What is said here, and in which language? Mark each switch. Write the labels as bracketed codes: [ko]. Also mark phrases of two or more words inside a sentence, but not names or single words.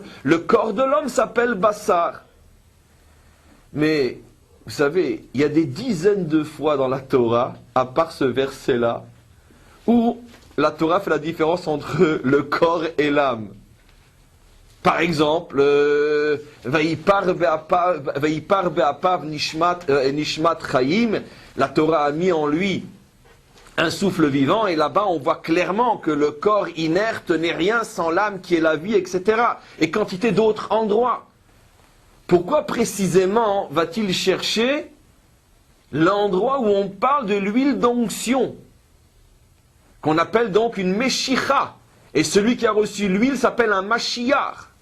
[fr] Le corps de l'homme s'appelle Bassar. Mais, vous savez, il y a des dizaines de fois dans la Torah, à part ce verset-là, où la Torah fait la différence entre le corps et l'âme. Par exemple, [he] ויפח באפיו נשמת חיים, [fr] la Torah a mis en lui un souffle vivant, et là-bas on voit clairement que le corps inerte n'est rien sans l'âme qui est la vie, etc. Et quantité d'autres endroits. Pourquoi précisément va-t-il chercher l'endroit où on parle de l'huile d'onction, qu'on appelle donc une meshicha, et celui qui a reçu l'huile s'appelle un mashiach.